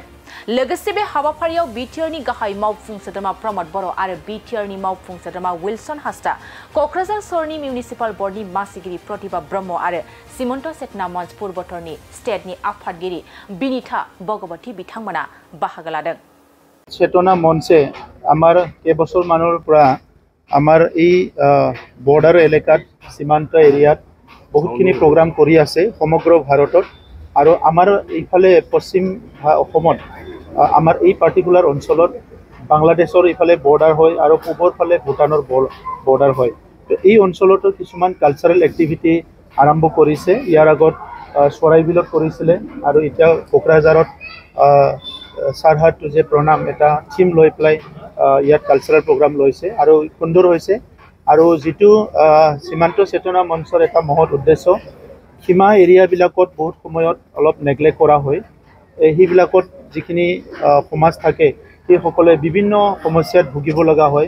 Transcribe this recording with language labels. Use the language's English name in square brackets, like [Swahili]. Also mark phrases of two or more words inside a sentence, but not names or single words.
[Bodo] लोगोसे बे हाबाफारियाव बीटीआरनि गाहाय मावफुं सोद्रोमा प्रमद बर' आरो बीटीआरनि मावफुं सोद्रोमा विल्सन हास्ता, क'क्राझार सहरनि मिउनिसिपाल बर्डनि मासिगिरि प्रतिभा ब्रह्म आरो सीमन्त सेटना मन्सपुर बोथोरनि स्टेटनि आफादगिरि बिनिता भगवती बिथांमोना बाहागो लादों। [Assamese] চেতনা মঞ্চে আমাৰ কেইবছৰ মানৰ পৰা আমাৰ এই বৰ্ডাৰ এলেকাত সীমান্ত এৰিয়াত বহুতখিনি প্ৰগ্ৰাম কৰি আছে সমগ্ৰ ভাৰতত আৰু আমাৰ এইফালে পশ্চিম অসমত আমাৰ এই পাৰ্টিকুলাৰ অঞ্চলত বাংলাদেশৰ এইফালে বৰ্ডাৰ হয় আৰু পূবৰ ফালে ভূটানৰ বৰ্ডাৰ হয়। এই অঞ্চলতো কিছুমান কালচাৰেল এক্টিভিটি আৰম্ভ কৰিছে। ইয়াৰ আগত চৰাইবিলত কৰিছিলে আৰু এতিয়া কোকৰাঝাৰত सरहद टु जे प्रणाम এটা থিম লৈ পেলাই ইয়াত কালচাৰেল প্ৰগ্ৰাম লৈছে আৰু সুন্দৰ হৈছে। আৰু যেটো সীমান্ত চেতনা মঞ্চৰ এটা মহৎ উদ্দেশ্য সীমা এৰিয়াবিলাকত বহুত সময়ত অলপ নেগলেক্ট কৰা হয়। এইবিলাকত যিখিনি সমাজ থাকে সেই সকলে বিভিন্ন সমস্যাত ভুগিব লগা হয়।